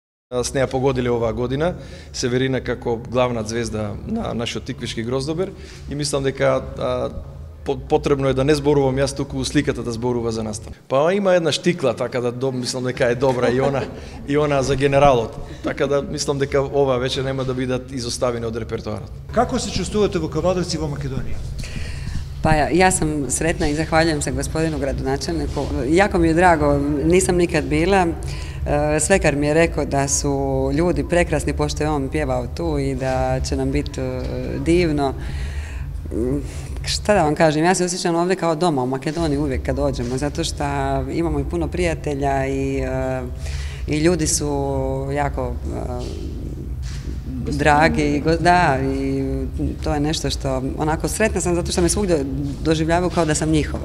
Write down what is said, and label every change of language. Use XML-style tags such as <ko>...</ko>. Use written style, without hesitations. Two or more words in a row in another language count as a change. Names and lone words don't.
<mk>С нея погодили оваа година Северина како главна звезда на нашиот Тиквишки Гроздобер и мислам дека потребно е да не зборувам јас туку сликата да зборува за настан. Па има една штикла, така да мислам дека е добра и она за генералот. Така да мислам дека ова вече нема да бидат изоставени од репертоарот. Како се чувствувате во Кавадарци во Македонија?</mk> <hr>Pa ja sam sretna i zahvaljujem se gospodinu gradonačelniku. Jako mi je drago, nisam nikad bila. Svekar mi je rekao da su ljudi prekrasni pošto je on pjevao tu i da će nam biti divno. Šta da vam kažem, ja se osjećam ovdje kao doma u Makedoniji uvijek kad dođemo, zato što imamo i puno prijatelja i ljudi su jako dragi, da, i to je nešto što, onako, sretna sam zato što me svugdje doživljavaju kao da sam njihova.</hr>